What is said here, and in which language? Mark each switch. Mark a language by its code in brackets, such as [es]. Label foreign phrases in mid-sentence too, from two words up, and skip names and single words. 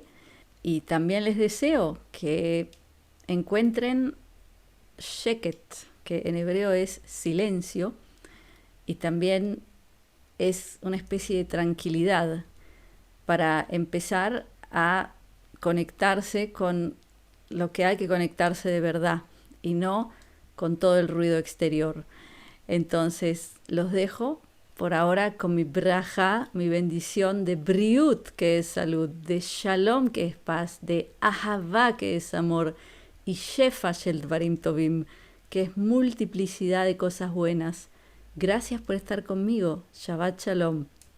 [es] Y también les deseo que encuentren sheket, que en hebreo es silencio, y también es una especie de tranquilidad para empezar a conectarse con lo que hay que conectarse de verdad y no con todo el ruido exterior. Entonces los dejo por ahora con mi braja, mi bendición de briut, que es salud, de shalom, que es paz, de ahavá, que es amor, y [he] שפע של דברים טובים, [es] que es multiplicidad de cosas buenas. Gracias por estar conmigo. [he] שבת שלום.